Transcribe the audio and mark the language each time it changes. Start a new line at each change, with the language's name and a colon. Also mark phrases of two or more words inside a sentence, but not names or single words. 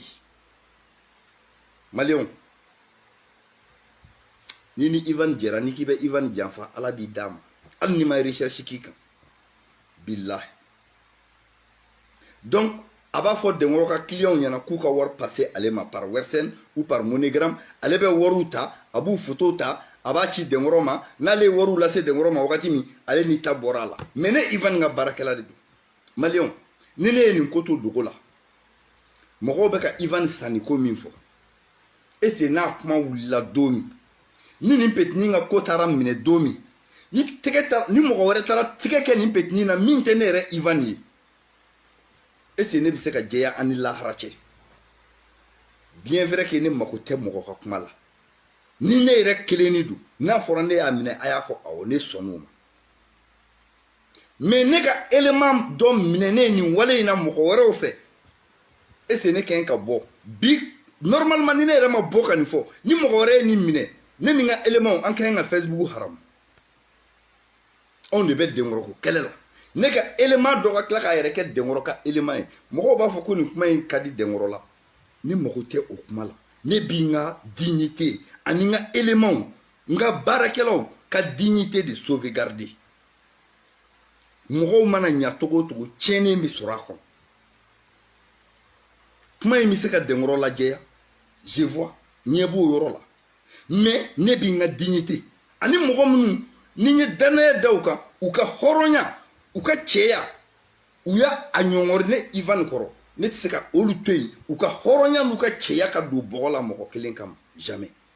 Bambara: Maliyɛnw, ni Ivan jɛra, ni k'i bɛ Ivan janfa, Ala b'i d'a ma. Hali ni ma recherche k'i kan. Billahi. Donc a b'a fɔ Denkɔrɔ ka clients ɲɛna k'u ka wari passer ale ma
French: par Western ou par MoneyGram.
Bambara: Ale bɛ wariw ta, a b'u photo ta, a b'a ci Denkɔrɔ ma. N'ale ye wariw lase Denkɔrɔ ma wagati min, ale ni ta bɔra a la. Mais ne Ivan ka baarakɛla de don. Maliyɛnw, ni ne ye nin ko to dogo la, mɔgɔw bɛ ka Ivan sanni ko min fɔ,
French: est-ce que
Bambara: n'a kuma wulila don min, ni nin petini ka ko taara minɛ don min, ni mɔgɔ wɛrɛ taara tigɛ kɛ nin petini na min tɛ ne yɛrɛ Ivan ye,
French: est-ce que
Bambara: ne bɛ se ka jɛya ani lahara cɛ?
French: Bien vrai que
Bambara: ne mako tɛ mɔgɔ ka kuma la. Ni ne yɛrɛ kelenni don, n'a fɔra ne y'a minɛ, a y'a fɔ awɔ ne sɔnn'o ma. Mais ne ka élément dɔ minɛnen nin wale in na mɔgɔ wɛrɛw fɛ,
French: est-ce que
Bambara: ne ka ɲi ka bɔ? Bi normalement ni ne yɛrɛ ma bɔ ka nin fɔ, ni mɔgɔ wɛrɛ ye nin minɛ, ne ni n ka élément an ka ɲi ka Facebook haram. Anw de bɛ Denkɔrɔ ko kɛlɛ la. Ne ka élément dɔ ka tila k'a yɛrɛ kɛ Denkɔrɔ ka élément ye. Mɔgɔw b'a fɔ ko nin kuma in ka di Denkɔrɔ la. Ne mago tɛ o kuma la. Ne b'i n ka dignité ani n ka élément, n ka baarakɛlaw ka dignité de sauvegarder. Mɔgɔw mana ɲa togo o togo tiɲɛni bɛ sɔrɔ a kɔnɔ. Kuma in bɛ se ka Denkɔrɔ lajɛya,
French: je vois,
Bambara: ɲɛ b'o yɔrɔ la. Mais ne b'i n ka dignité ani mɔgɔ minnu ni n ye danaya da u kan, u ka hɔrɔnya, u ka cɛya, u y'a ɲɔngɔri ne Ivan kɔrɔ. Ne tɛ se ka olu to yen, u ka hɔrɔnya n'u ka cɛya ka don bɔgɔ la mɔgɔ kelen kama, jamais.